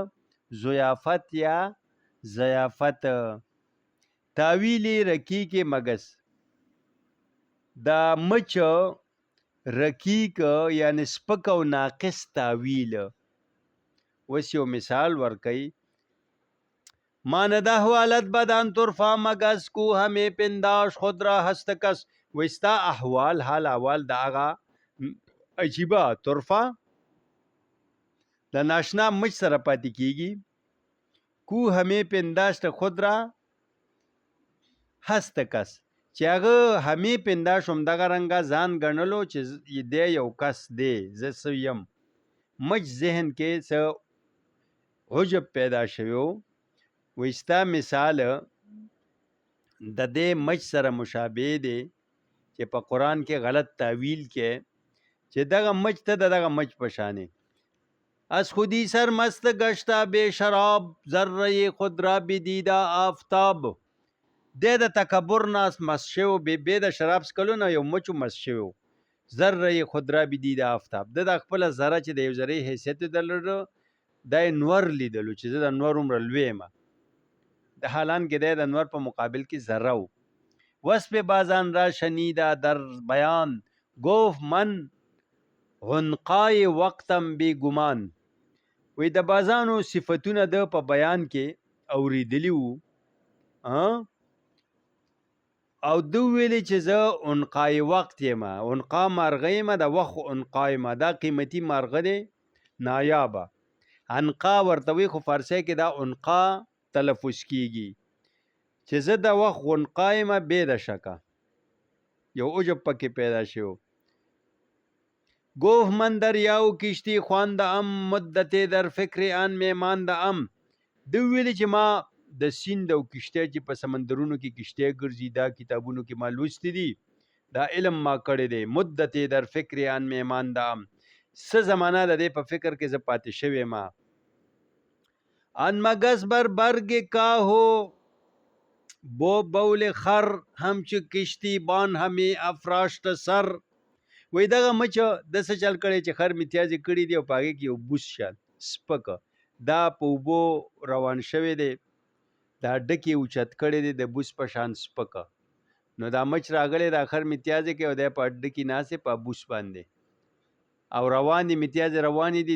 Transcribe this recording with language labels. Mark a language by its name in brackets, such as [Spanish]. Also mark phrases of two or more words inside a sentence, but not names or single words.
[Pashto] ضیافت یا ضیافت. تاویل رکیک مګس دا مچ رکیک یعنی سپک او ناقص تاویل. اوس یو مثال ورکوي. [Persian] مانده حوالت بدن طرفا مگس کو همه پنداش خود را هست کس. [Pashto] وستا احوال حال احوال دا آغا عجیبه طرفا د ناشنا مچ سره پاتې کیږي. [Persian] کو همه پنداش خود را هست کس [Pashto] چې هغه همې پنداش همدغه رنګه ځان ګڼلو چې دی یو کس دی، زه څه یم. مچ ذهن کې څه عجب پیدا شوی و. وایي ستا مثال د دې مچ سره مشابه دی چې په قرآن کې غلط تعویل کې چې دغه مچ ته د دغه مچ په شانې. [Persian] از خودی سر مست گشته بے شراب ذره خود را بدیده آفتاب. [Pashto] دی د تکبر نه مست شوی و، بې د شراب څکلو نه یو مچو مست شوی و. [Persian] ذره خود را بدیده آفتاب، [Pashto] د خپله ذره چې د یو ذرې حیثیت یې درلوده دا یې نور لیدلو چې زه د نور عمره لوی یم. د حالان کې دی د نور په مقابل کې ذره و. [Persian] وصف بازان را شنیده در بیان گفت من غنقای وقتم بی گمان. [Pashto] وی د بازانو صفتونه د په بیان کې اوریدلی وو او دو ویلی چې زه عنقای وقت یم. عنقا مارغه یم، د وخت عنقا یم، دا قیمتي مارغه دی نایابه. عنقا ورته وی خو فارسی کې دا عنقا تلفظ کیږي چې زه د وخت عنقا یم بې د شکه. یو عجب پکې پیدا شو. [Persian] گفت من دریاو کشتی خوانده ام مدت در فکر آن میمانده ام. [Pashto] دو ویلی چې ما د سیند او کشتی چې په سمندرونو کې کشتی ګرځي دا کتابونو کې ما لوستی دي، دا علم ما کړی دی. [Persian] مدت در فکر آن میمانده ام، [Pashto] څه زمانه د دې په فکر کې زه پاتې شوی ما. [Persian] آن مگس بر برگ کاهو بو بول خر همچو کشتی بان همې افراشت سر. [Pashto] وای دغه مچ د څه چل کړی چې خر میتیازې کړي دي او په هغې کې یو بوس شان سپک دا په اوبو روان شوی دی، دا ډکې اوچت کړی دی د بوس په شان سپک. نو دا مچ راغلی دا خر میتیازې کوي او دی په اډه کې ناست په بوس باندې او روان دي، میتیازې روانې دي.